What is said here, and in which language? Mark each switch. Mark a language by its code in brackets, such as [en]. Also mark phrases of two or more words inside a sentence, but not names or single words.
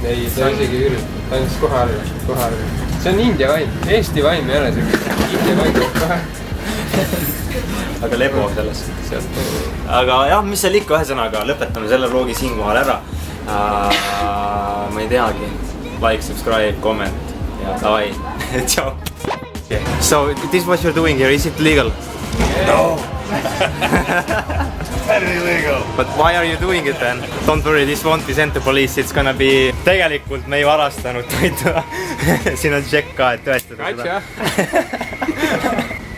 [et] Ei, ta isegi üritab, ta andis kohe arve. See on India vaim, Eesti vaim ei ole see. India vaim kohe. Aga lebo selles. Aga jah, mis seal ikka ühesõnaga, lõpetame selle vlogi siinkohal ära. Ma ei teagi. [en] Like, subscribe, comment ja davai. Ciao. So, this what you're doing here, is it legal? No. Very illegal. But why are you doing it then? Don't worry, this won't be sent to police, it's gonna be... [et] Tegelikult me ei varastanud toitu. Siin on check ka, et tõestada seda.